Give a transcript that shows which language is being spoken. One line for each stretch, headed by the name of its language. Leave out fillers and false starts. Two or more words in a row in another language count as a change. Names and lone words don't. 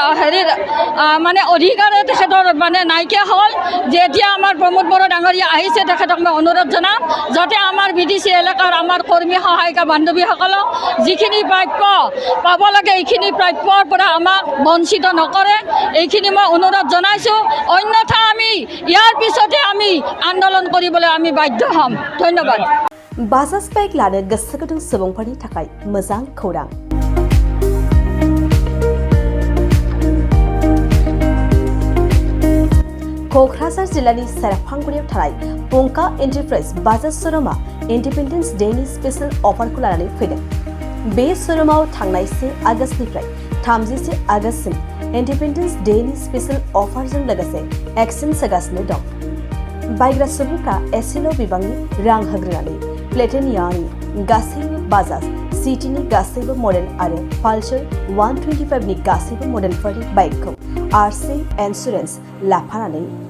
Assamese: মানে অধিকাৰে তেখেতৰ মানে নাইকিয়া হ'ল যে এতিয়া আমাৰ প্ৰমোদ বড়ো ডাঙৰীয়া আহিছে তেখেতক মই অনুৰোধ জনাম যাতে আমাৰ BTC এলেকাৰ আমাৰ কৰ্মী সহায়িকা বান্ধৱীসকলক যিখিনি প্ৰাপ্য পাব লাগে এইখিনি প্ৰাপ্যৰ পৰা আমাক বঞ্চিত নকৰে এইখিনি মই অনুৰোধ জনাইছোঁ অন্যথা আমি ইয়াৰ পিছতে আমি আন্দোলন কৰিবলৈ আমি বাধ্য হ'ম ধন্যবাদ
Bodo: बाजाज बाइक लानो गोसो गुदुं सुबुंफोरनि थाखाय मोजां खौरां क'क्राझार जिल्लानि सेराफांगुरियाव थानाय पंका एन्टारप्राइज बाजाज श'रुमा
English: independence day special offer
Bodo: लानानै फैदों बे श'रुमाव थांनाय 1 आगस्तनिफ्राय 30 आगस्तसिम
English: independence day special offer
Bodo: लोगोसे एक्सचेन्ज होगासिनो दं बायग्रा सुबुंफ्रा एसेल' बिबांनि रां होग्रोनानै प्लेटिनियानि गासैबो बाजाज सिटीनि गासैबो मडेल आरो पालसार 125नि गासैबो मडेलफोरनि बाइकखौ
English: RC insurance
Bodo: लाफानानै